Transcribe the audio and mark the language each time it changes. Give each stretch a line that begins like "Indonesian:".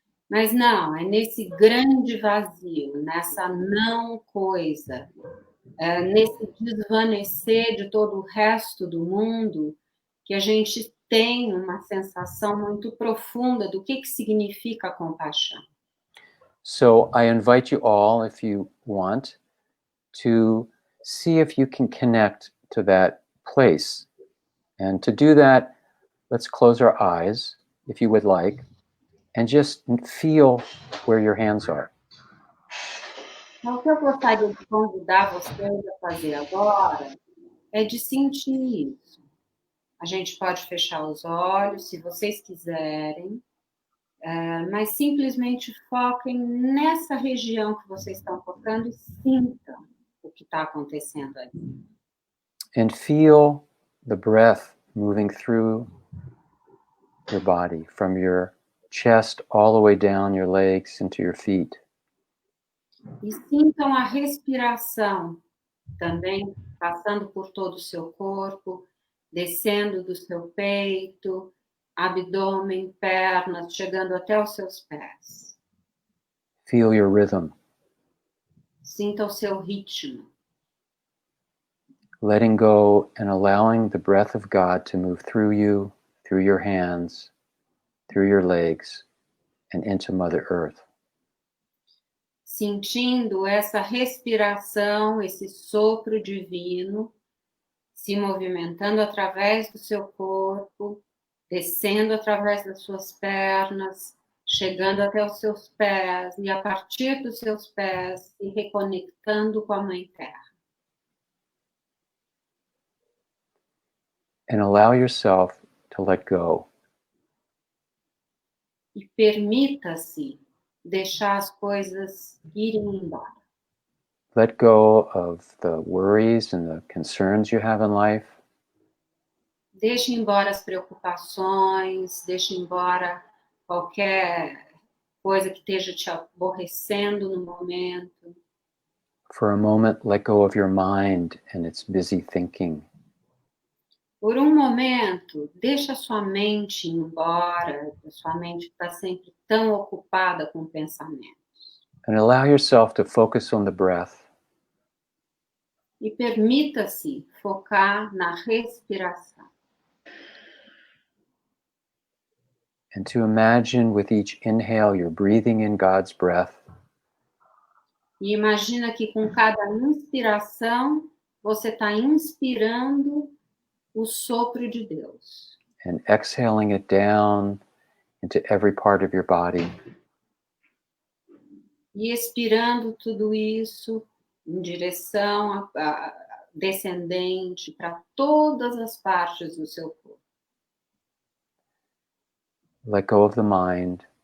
Portuguese: Mas não, é nesse grande vazio, nessa não coisa, nesse desvanecer de todo o resto do mundo, que a gente tem uma sensação muito profunda do que significa a compaixão.
English: So I invite you all, if you want, to see if you can connect to that place. And to do that, let's close our eyes, if you would like, and just feel where your hands are.
Portuguese: Então, o que eu gostaria de convidar vocês a fazer agora é de sentir isso. A gente pode fechar os olhos, se vocês quiserem, mas simplesmente foquem nessa região que vocês estão focando e sintam o que está acontecendo aí.
English: And feel the breath moving through your body, from your chest all the way down your legs into your feet.
Portuguese: E sintam a respiração também, passando por todo o seu corpo, descendo do seu peito, abdômen, pernas, chegando até os seus pés.
English: Feel your rhythm.
Portuguese: Sinta o seu ritmo.
English: Letting go and allowing the breath of God to move through you, through your hands, through your legs, and into Mother Earth.
Portuguese: Sentindo essa respiração, esse sopro divino, se movimentando através do seu corpo, descendo através das suas pernas, chegando até os seus pés, e a partir dos seus pés, se reconectando com a Mãe Terra.
English: And allow yourself to let go.
Portuguese: E permita-se deixar as coisas irem embora.
English: Let go of the worries and the concerns you have in life.
Portuguese: Deixe embora as preocupações, deixe embora qualquer coisa que esteja te aborrecendo no momento.
English: For a moment, let go of your mind and its busy thinking.
Portuguese: Por um momento, deixa sua mente ir embora, sua mente está sempre tão ocupada com pensamentos.
English: And allow yourself to focus on the breath.
Portuguese: E permita-se focar na respiração.
English: And to imagine with each inhale, you're breathing in God's breath.
Portuguese: E imagina que com cada inspiração, você está inspirando o sopro de Deus.
English: And exhaling it down into every part of your body.
Portuguese: E expirando tudo isso em direção descendente para todas as partes do seu corpo.
English: Let go of the mind.